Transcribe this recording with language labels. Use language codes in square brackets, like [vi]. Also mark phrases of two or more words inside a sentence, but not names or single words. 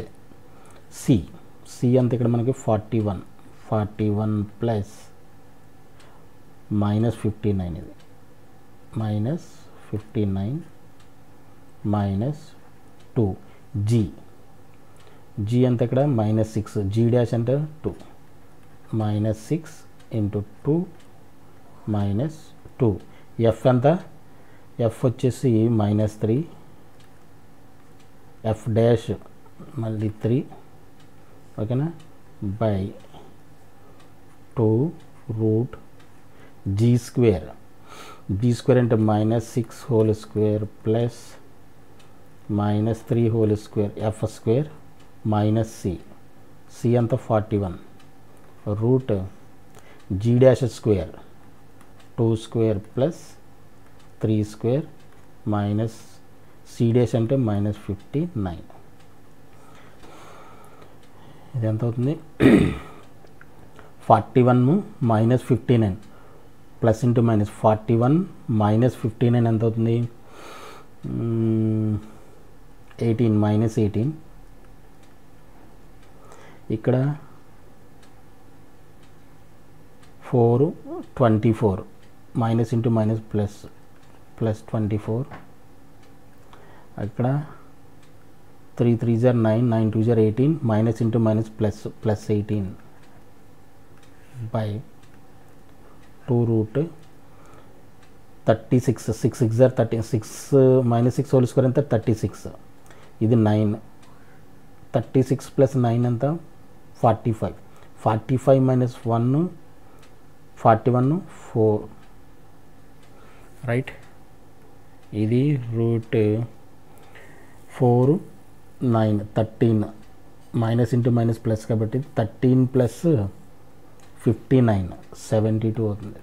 [te] సి అంత ఇక్కడ మనకి 41 [en] plus minus [te] 59 ఇది [en] minus 59 minus 2 g [te] అంత ఇక్కడ [en] minus 6 g dash [te] అంటే [en] 2 minus 6 into 2 minus 2 f [te] అంత f వచ్చేసి minus 3 [en] f dash [te] మళ్ళీ 3 ఓకేనా [en] by 2 root g square అంటే minus 6 whole square plus minus 3 whole square f square minus c అంతా 41 రూట్ g dash square 2 square plus 3 square minus c dash అంటే minus 59. [te] ఇది ఎంత అవుతుంది? [en] 41 minus 59 plus into minus 41 minus 59 [te] ఎంత అవుతుంది? [en] 18 minus 18 ఇక్కడ 4 24 minus into minus plus 24 అక్కడ 3 3 are 9 9 2 are 18 minus into minus plus 18 బై 2 root 36 6 6 are 36 minus 6 whole square అంతా 36 ఇది 9 36 plus 9 అంతా 45 minus 1 41 4 రైట్. [te] ఇది రూట్ 4 9 13 [en] minus into minus plus [te] కాబట్టి 13 ప్లస్ 59 72 అవుతుంది.